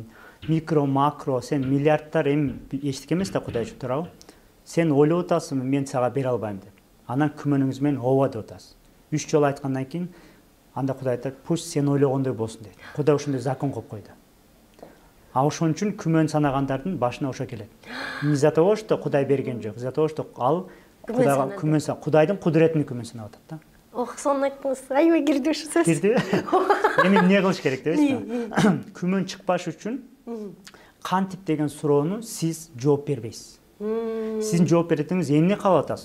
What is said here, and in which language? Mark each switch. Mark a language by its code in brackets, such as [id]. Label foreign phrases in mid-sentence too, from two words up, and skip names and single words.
[ky] Микро, макро, сен миллиардтар эми эчтеке эмес да Кудай үчүн туурабы? Сен ойлоп атасыңбы, мен сага бере албайм деп. Анан күмөнүңүз менен ооба деп атасыз. 3 жолу айткандан кийин анда Кудай айтат, пусть сен ойлогондой болсун дейт. Кудай ошондой закон коюп койду. А ошон үчүн күмөн санагандардын башына ошо келет. [ru] Не из-за того, что [ky] Кудай берген жок, [ru] из-за того, что [ky] ал Кудайга күмөн санап, Кудайдын кудуретин күмөн санап атат да. Ох, сонун айттыңыз. Аябай кирди ошо сөз. Кирдиби? Эми эмне кылыш керек дебесизби? Күмөн чыкпаш үчүн кантип деген суроону сиз жооп бербейсиз. Сиздин жооп беретиңиз эмне каалап атасыз?